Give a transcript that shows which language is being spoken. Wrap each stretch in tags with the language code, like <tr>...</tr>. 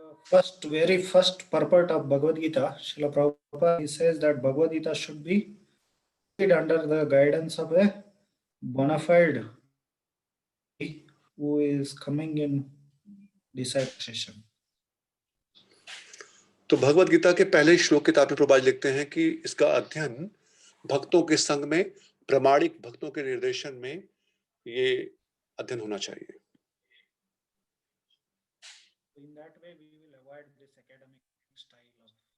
<en>The very first purport of Bhagavad Gita, Srila Prabhupada, he says that Bhagavad Gita should be read under the guidance of a bona fide who is coming in discipleship.</en> <hi>तो भगवत गीता के पहले श्लोक के तात्पर्य प्रभुपाद लिखते हैं कि इसका अध्ययन भक्तों के संग में, प्रामाणिक भक्तों के निर्देशन में ये अध्ययन होना चाहिए।</hi> <en>In that way, we will avoid this academic style of.</en>